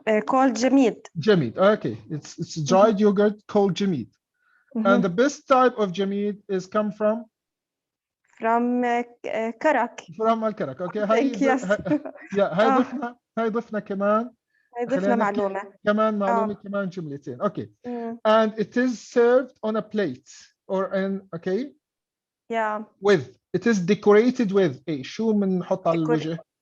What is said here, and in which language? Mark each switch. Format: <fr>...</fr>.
<en>Called جميد. Jamid. Okay, it's dried yogurt called jamid. And the best type of jamid is come from</en> <ar>كرك.</ar> <en>from الكرك. Okay, Thank you.</en> <ar>yeah, هاي ضفنا كمان. ضفنا معلومة. كمان معلومة كمان جملتين.</ar> <en>Okay. And it is served on a plate or in okay. Yeah. With it is decorated with</en> <ar>ايه شو بنحط على الوجه؟</ar>